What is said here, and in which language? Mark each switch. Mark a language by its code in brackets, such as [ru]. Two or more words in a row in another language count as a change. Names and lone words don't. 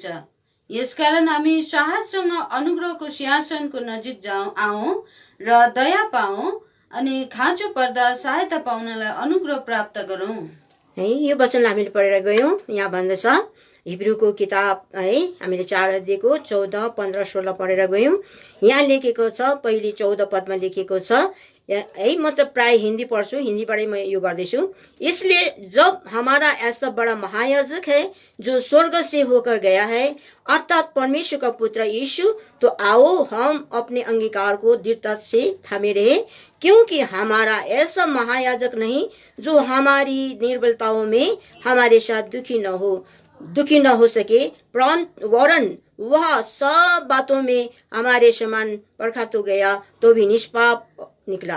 [ne] यसकारण हामी साहससँग अनुग्रहको सिंहासनको नजिक आउँ र दया पाऊँ अनि खाँचो पर्दा सहायता पाउनलाई अनुग्रह प्राप्त गरौँ है। यो वचनलाई हामीले पढेर गयौँ। यहाँ भन्दछ हिब्रूको किताब है, हामीले 4 अध्यायको 14, 15, 16 पढेर गयौँ। यहाँ लेखेको छ पहिले 14 पदमा लेखेको छ है। म त प्राय हिन्दी पढ्छु, हिन्दीबाटै म यो गर्दैछु। [hi] इसलिए जब हमारा ऐसा बड़ा महायाजक है जो स्वर्ग से होकर गया है अर्थात परमेश्वर का पुत्र यीशु, तो आओ हम अपने अंगीकार को दृढ़ता से थामे रहे, क्योंकि हमारा ऐसा महायाजक नहीं जो हमारी निर्बलताओं में हमारे साथ दुखी न हो सके, वरन वह सब बातों में हमारे समान परखा तो गया तो भी निष्पाप निकला।